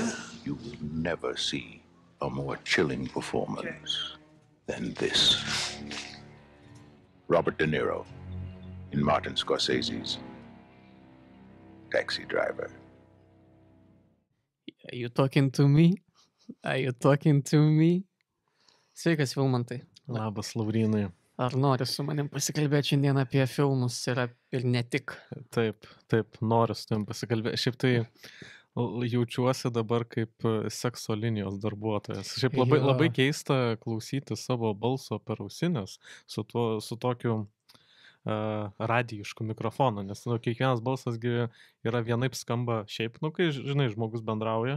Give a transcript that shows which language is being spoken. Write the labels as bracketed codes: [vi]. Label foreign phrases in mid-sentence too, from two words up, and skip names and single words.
[en] You will never see a more chilling performance than this. Robert De Niro in Martin Scorsese's Taxi Driver. Are you talking to me? Are you talking to me? [lt] Sveikas, Vilmantai. Labas, Laurinai. Ar nori su manim pasikalbėti šiandien apie filmus ir ne tik? Taip, noriu su tavim pasikalbėti. Šiaip tai jaučiuosi dabar kaip sekso linijos darbuotojas. Šiaip labai keista klausyti savo balso per ausinės su tokiu radijišku mikrofonu, nes kiekvienas balsasgi yra vienaip skamba šiaip, kai, žinai, žmogus bendrauja.